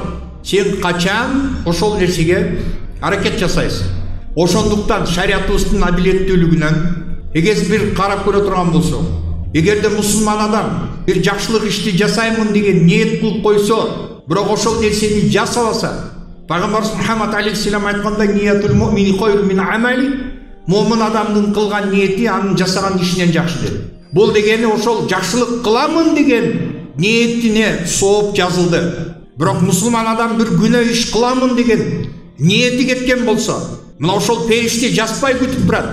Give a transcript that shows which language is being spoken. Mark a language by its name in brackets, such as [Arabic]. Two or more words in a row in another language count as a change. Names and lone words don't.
[Kyrgyz] Сен качан ошол нерсеге аракет жасайсың. Ошондуктан шариятыбыздын адилеттүүлүгүнөн эгер бир карап көрө турган болсок, эгерде мусулман адам бир жакшылык ишти жасаймын деген ниет кылып койсо, бирок ошол нерсени жасабаса, Пайгамбарыбыз Мухаммад алейхиссалам айткандай, [Arabic] نية المؤمن خير من عمل, [Kyrgyz] момун адамдын кылган ниети анын жасаган ишинен жакшы деп. Бул дегени ошол жакшылык кыламын деген ниетине сооп жазылды. Бирок мусулман адам бир күнөө иш кыламын деген ниети кеткен болсо, мына ошол периште жазбай күтүп турат.